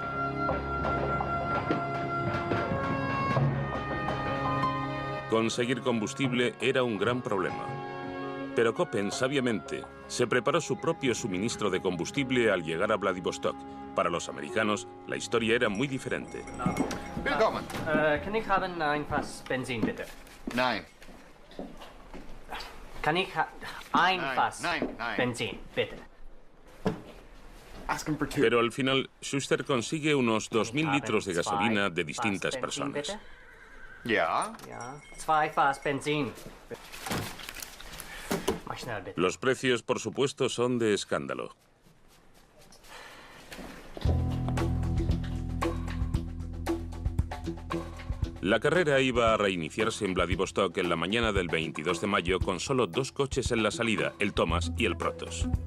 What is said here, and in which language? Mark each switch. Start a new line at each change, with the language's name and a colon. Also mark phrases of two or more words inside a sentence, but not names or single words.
Spanish: Conseguir combustible era un gran problema. Pero Köppen, sabiamente, se preparó su propio suministro de combustible al llegar a Vladivostok. Para los americanos, la historia era muy diferente.
German: Willkommen. Kann ich haben ein Fass Benzin, bitte? Nein. Kann ich ein Fass nein. Benzin, bitte?
English: Ask him for two.
Spanish: Pero al final, Schuster consigue unos 2.000 litros de gasolina de distintas personas.
German: Ja. Ja, 2 Fass Benzin. Mach schnell, bitte.
Spanish: Los precios, por supuesto, son de escándalo. La carrera iba a reiniciarse en Vladivostok en la mañana del 22 de mayo con solo 2 coches en la salida, el Thomas y el Protos.